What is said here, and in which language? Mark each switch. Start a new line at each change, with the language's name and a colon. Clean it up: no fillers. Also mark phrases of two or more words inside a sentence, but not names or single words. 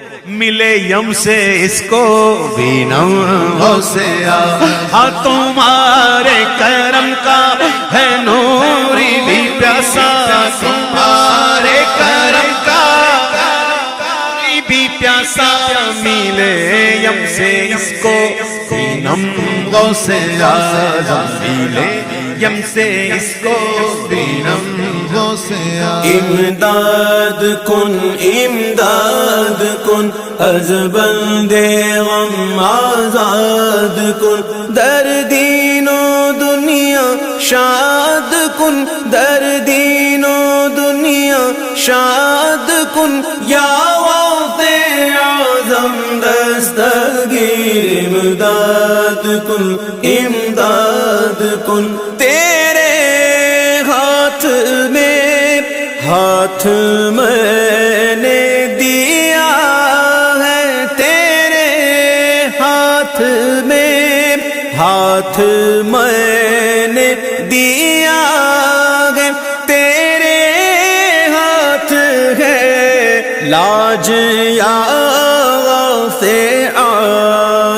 Urdu: ملے یم سے اس کو بھی نم غوث اعظم، ہاں تمہارے کرم کا ہے نوری بھی پیاسا، تمہارے کرم کا بھی پیاسا، ملے یم سے اس کو بھی نم غوث اعظم، ملے یم سے اس کو بھی نم غوث اعظم.
Persian: امداد کن، امداد کن، از بندے غم آزاد کن، در دین و دنیا شاد کن، در دین و دنیا شاد کن، یا غوث اعظم دستگیر امداد کن، امداد کن.
Urdu: تیرے ہاتھ میں نے دیا ہے، تیرے ہاتھ میں نے دیا ہے، تیرے ہاتھ ہے لاج یا غوث اعظم.